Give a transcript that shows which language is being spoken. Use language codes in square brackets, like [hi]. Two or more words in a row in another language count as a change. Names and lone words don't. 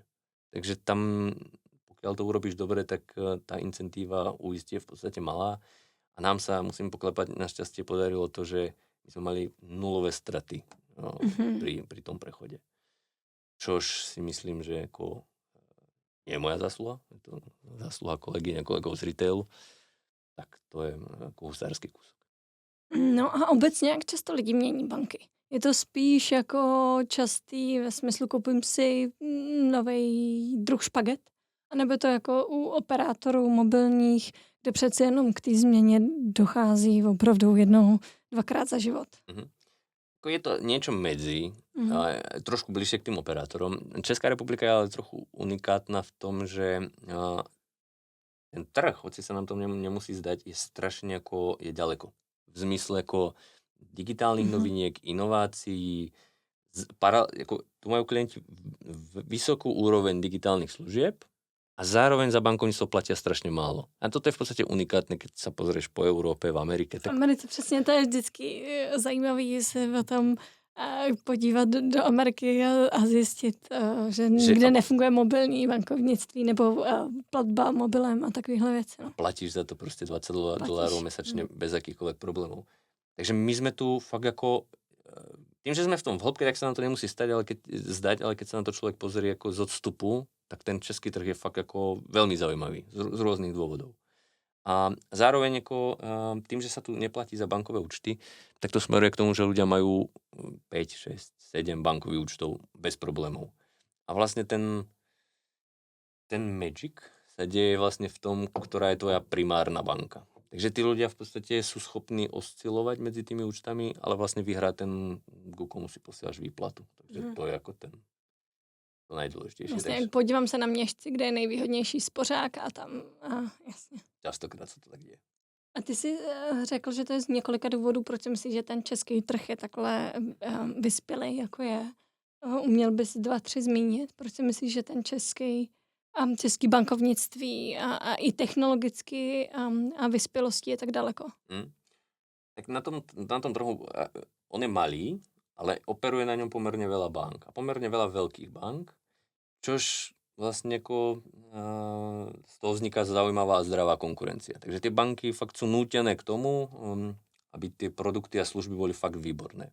[sk] Takže tam, pokiaľ to urobíš dobre, tak tá incentíva uísť je v podstate malá a nám sa, musím poklepať, našťastie podarilo to, že my sme mali nulové straty pri tom prechode. Čož si myslím, že ako nie je moja zásluha, je to zásluha kolegyň a kolegov z retailu, tak to je ako husársky kúsok. [cs] No a obecně, jak často lidi mění banky? Je to spíš jako častý ve smyslu koupím si nový druh špaget? A nebo to jako u operátorů mobilních, kde přece jenom k té změně dochází opravdu jednou, dvakrát za život? [sk] Je to niečo medzi, trošku bližšie k tým operátorom. Česká republika je ale trochu unikátna v tom, že ten trh, hoci sa nám to nemusí zdať, je strašne ako je ďaleko. V zmysle ako digitálnych noviniek, inovácií, tu majú klienti vysokú úroveň digitálnych služieb a zároveň za bankovníctvo platia strašne málo. A toto je v podstate unikátne, keď sa pozrieš po Európe, v Amerike. Tak... [cs] V Americe přesně, to je vždycky zajímavý se o tom podívat do Ameriky a zjistit, že nikde nefunguje mobilní bankovnictví nebo platba mobilem a takovýhle věci. No. [sk] Platíš za to proste $20 mesačne bez akýchkoľvek problémov. Takže my sme tu fakt ako... Tým, že sme v tom v hĺbke, tak sa nám to nemusí ale keď sa na to človek pozrie ako z odstupu, tak ten český trh je fakt ako veľmi zaujímavý z rôznych dôvodov. A zároveň ako, tým, že sa tu neplatí za bankové účty, tak to smeruje k tomu, že ľudia majú 5, 6, 7 bankových účtov bez problémov. A vlastne ten magic sa deje vlastne v tom, ktorá je tvoja primárna banka. Takže tí ľudia v podstate sú schopní oscilovať medzi tými účtami, ale vlastne vyhrá ten, ku komu si posielaš výplatu. Takže to je ako to najdôležitejšie. [cs] Vlastně, podívám se na Měšci, kde je nejvýhodnější spořák a tam, jasně. Častokrát se to tak děje. A ty jsi řekl, že to je z několika důvodů, proč si myslíš, že ten český trh je takhle vyspělej, jako je. Uměl bys 2, 3 zmínit? Proč si myslíš, že ten český bankovnictví a i technologicky a vyspělostí je tak daleko? [sk] Tak na tom trhu, on je malý, ale operuje na ňom pomerne veľa bank. A pomerne veľa veľkých bank, čož vlastne ako z toho vzniká zaujímavá a zdravá konkurencia. Takže tie banky fakt sú nútené k tomu, aby tie produkty a služby boli fakt výborné.